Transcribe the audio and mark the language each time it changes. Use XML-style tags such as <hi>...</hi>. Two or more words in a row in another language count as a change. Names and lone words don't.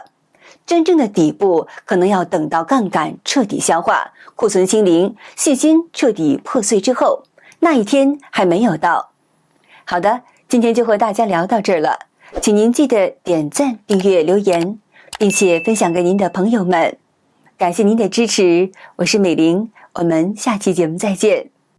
<zh>真正的底部可能要等到槓桿徹底消化，庫存清零，信心徹底破碎之後，那一天還沒有到。好的，今天就和大家聊到這兒了。請您記得點讚、訂閱、留言，並且分享給您的朋友們。感謝您的支持，我是美玲，我們下期節目再見。</zh>